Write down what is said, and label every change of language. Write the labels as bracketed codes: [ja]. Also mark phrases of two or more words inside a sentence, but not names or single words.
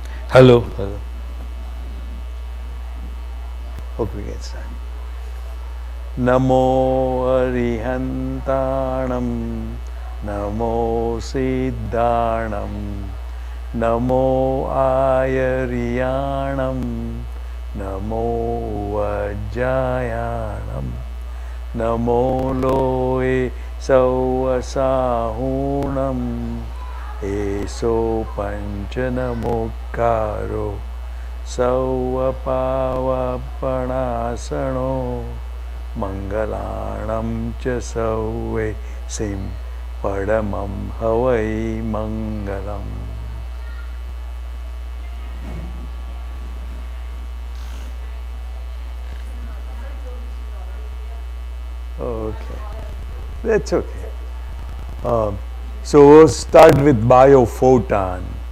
[en] Hello. Hello. Hope we get started. [pra] Namo Arihantanam, Namo Siddhanam, Namo Ayariyanam, Namo Vajjayanam, Namo Loe Sauvasahunam, Eso Panchanamokaro, Sauvapavapanasano, Mangalanam cha sauve sim padamam havai mangalam. [en] Okay, that's okay. So we'll start with biophoton.